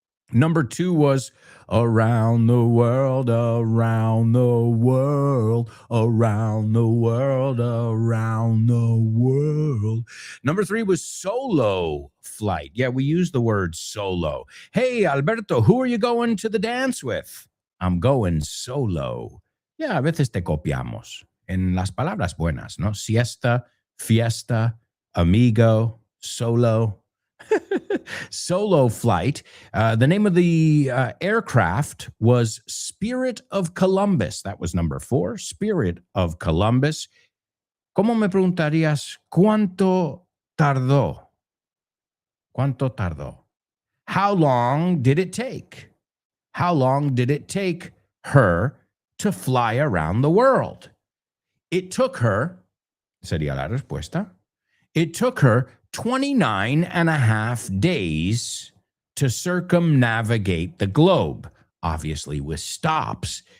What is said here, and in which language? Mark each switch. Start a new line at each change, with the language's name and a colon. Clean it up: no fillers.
English: Number two was around the world, around the world, around the world, around the world. Number three was solo flight. Yeah, we use the word solo. Hey, Alberto, who are you going to the dance with? I'm going solo.
Spanish: Yeah, a veces te copiamos en las palabras buenas, ¿no? Siesta, fiesta, amigo, solo.
English: Solo flight. The name of the aircraft was Spirit of Columbus. That was number four, Spirit of Columbus.
Spanish: ¿Cómo me preguntarías cuánto tardó? ¿Cuánto tardó?
English: How long did it take? How long did it take her to fly around the world? It took her,
Spanish: sería la respuesta,
English: it took her 29 and a half days to circumnavigate the globe, obviously with stops.